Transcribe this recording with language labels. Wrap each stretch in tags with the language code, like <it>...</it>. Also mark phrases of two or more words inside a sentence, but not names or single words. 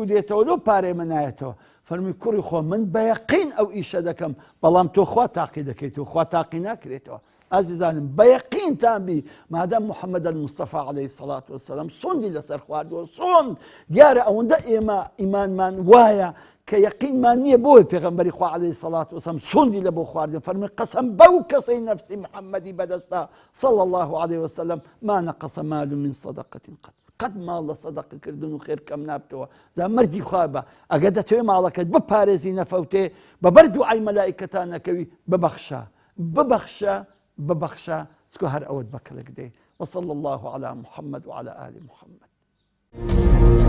<ckb>دێتەوە لۆ پارەی من نایەتەوە فەرمی کوڕی خۆ من بەیەقین ئەو ئیشە دەکەم بەڵام تۆ خوا تاقی دەکەیتەوە خوا تاقی ناکرێتەوە عزیزانم بەیەقینتان بی مادام محەممەد المستەفا</ckb> <ar>عەلەیهی السەڵات وەسەلام</ar> <ckb>سوندی لەسەر خواردووە سوند دیارە ئەوەندە ئێمە ئیمانمان وایە کە یەقینمان نییە بۆی پێغەمبەری خوا</ckb> <ar>عەلەیهی السەڵات وەسەلام</ar> <ckb>سوندی لە بۆ خواردن فەرمی قەسەم بەو کەسەی نەفسی محەممەدی بەدەستە</ckb> <ar>صلى الله عليه وسلم ما نقص مال من صدقة</ar> <ckb>قەت ماڵ لە سەدەقەکردن و خێر کەم نابتەوە زا مردی خوا بە ئەگە دەتەوێ ماڵەکەت بپارێزی نەفەوتێ بەبەر دوعای مەلائیکەتان نەکەوی ببەخشە چکە هەر ئەوەت بەکەلک دێ</ckb> <ar>وصلى الله على محمد وعلى آل محمد</ar>